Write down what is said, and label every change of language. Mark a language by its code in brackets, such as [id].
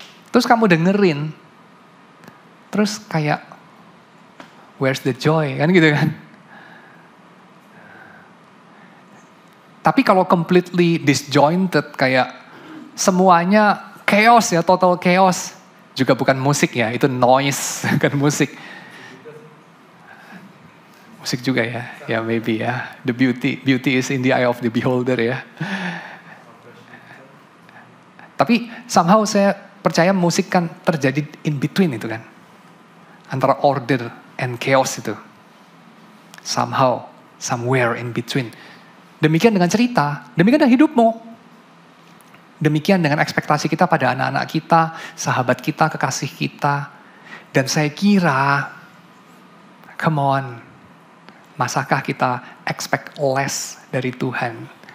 [id] Terus kamu dengerin. Terus kayak [en] where's the joy [id] kan gitu kan. Tapi kalau [en] completely disjointed [id] kayak semuanya chaos ya, [en] total chaos. [id] Juga bukan musik ya, itu noise, bukan musik. Musik juga ya maybe ya. [en] The beauty is in the eye of the beholder ya. [id] Tapi somehow saya percaya musik kan terjadi [en] in between [id] itu kan. Antara [en] order and chaos [id] itu. [en] somehow, somewhere in between. [id] Demikian dengan cerita, demikian dengan hidupmu. Demikian dengan ekspektasi kita pada anak-anak kita, sahabat kita, kekasih kita. Dan saya kira, [en] come on, [id] masakah kita [en] expect less [id] dari Tuhan?